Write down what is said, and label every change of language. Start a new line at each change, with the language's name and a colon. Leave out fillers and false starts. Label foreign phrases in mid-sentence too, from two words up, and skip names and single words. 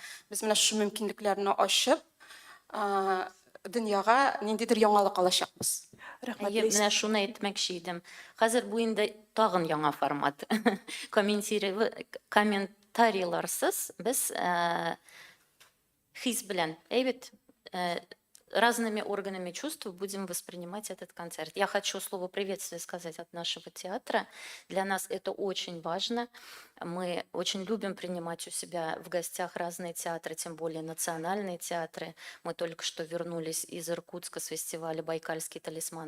Tatar: Без менә шу мөмкинлекләрне ачып, дөньяга ниндидер яңалык алачакбыз. Рәхмәт, Әйе, Ләйсән. менә шуны әйтмәкче идем. Хәзер бу инде тагын яңа формат. Комментарийларсыз без хис белән, әйбет,
Russian: разными органами чувств будем воспринимать этот концерт. Я хочу слово приветствия сказать от нашего театра. Для нас это очень важно. Мы очень любим принимать у себя в гостях разные театры, тем более национальные театры. Мы только что вернулись из Иркутска с фестиваля «Байкальский талисман».